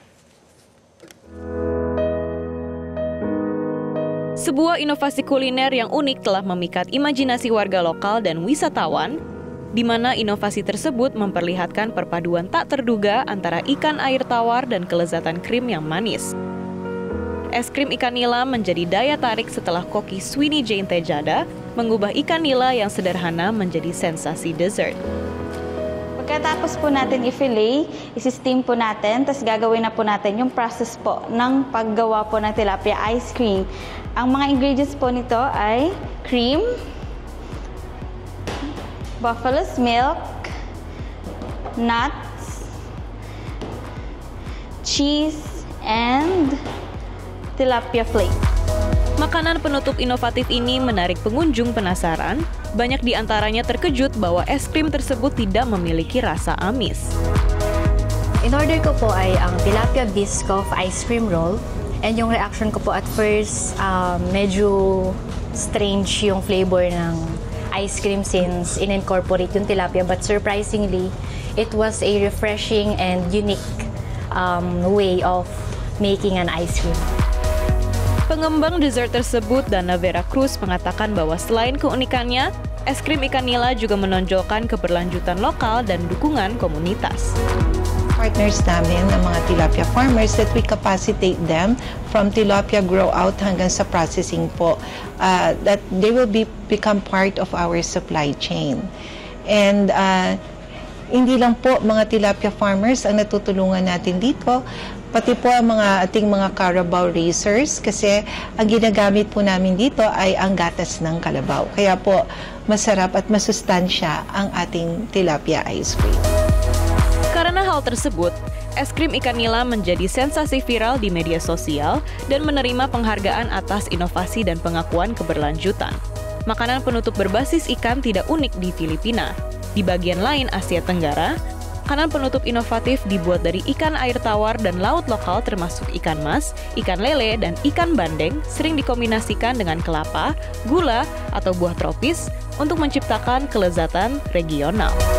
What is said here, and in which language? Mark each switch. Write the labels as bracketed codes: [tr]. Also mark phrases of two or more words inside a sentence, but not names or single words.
[id] Sebuah inovasi kuliner yang unik telah memikat imajinasi warga lokal dan wisatawan, di mana inovasi tersebut memperlihatkan perpaduan tak terduga antara ikan air tawar dan kelezatan krim yang manis. Es krim ikan nila menjadi daya tarik setelah koki Sweeney Jane Tejada mengubah ikan nila yang sederhana menjadi sensasi dessert. [tl] Pagkatapos po natin i-fillet, isi-steam po natin, tapos gagawin na po natin yung process po ng paggawa po ng [en] tilapia ice cream. [tl] Ang mga ingredients po nito ay [en] cream, buffalo's milk, nuts, cheese, and tilapia flake. [id] Makanan penutup inovatif ini menarik pengunjung penasaran. Banyak di antaranya terkejut bahwa es krim tersebut tidak memiliki rasa amis. [tl] In order ko po ay ang [en] tilapia biscoff ice cream roll. [tl] And yung reaction ko po [en] at first, [tl] medyo strange yung flavor ng [en] ice cream since [tl] in-incorporate yung tilapia. [en] But surprisingly, it was a refreshing and unique way of making an ice cream. [id] Pengembang dessert tersebut, Dana Vera Cruz, mengatakan bahwa selain keunikannya, es krim ikan nila juga menonjolkan keberlanjutan lokal dan dukungan komunitas. [en] Partners [tl] namin ng mga [en] tilapia farmers that we capacitate them from tilapia grow out [tl] hanggang sa processing po, [en] that they will become part of our supply chain. [tl] And hindi lang po mga [en] tilapia farmers [tl] ang natutulungan natin dito, pati po ang ating mga [en] Carabao racers [tl] kasi ang ginagamit po namin dito ay ang gatas ng kalabaw. Kaya po masarap at masustansya ang ating [en] tilapia ice cream. [id] Karena hal tersebut, es krim ikan nila menjadi sensasi viral di media sosial dan menerima penghargaan atas inovasi dan pengakuan keberlanjutan. Makanan penutup berbasis ikan tidak unik di Filipina. Di bagian lain Asia Tenggara, makanan penutup inovatif dibuat dari ikan air tawar dan laut lokal termasuk ikan mas, ikan lele, dan ikan bandeng sering dikombinasikan dengan kelapa, gula, atau buah tropis untuk menciptakan kelezatan regional.